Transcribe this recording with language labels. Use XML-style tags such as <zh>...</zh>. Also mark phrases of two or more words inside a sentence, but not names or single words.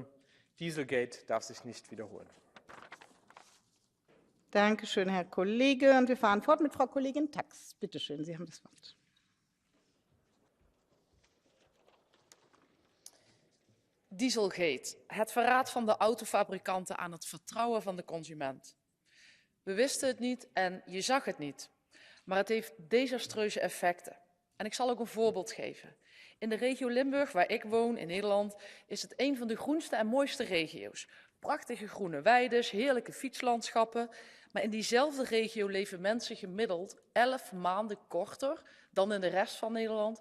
<de>Dieselgate darf sich nicht wiederholen. Danke schön, Herr Kollege. Und wir fahren fort mit Frau Kollegin Tax. Bitte schön, Sie haben das Wort.</de> <nl>Dieselgate, het verraad van de autofabrikanten aan het vertrouwen van de consument. We wisten het niet en je zag het niet, maar het heeft desastreuze effecten. En ik zal ook een voorbeeld geven. In de regio Limburg, waar ik woon in Nederland, is het een van de groenste en mooiste regio's. Prachtige groene weides, heerlijke fietslandschappen. Maar in diezelfde regio leven mensen gemiddeld 11 maanden korter dan in de rest van Nederland.</nl>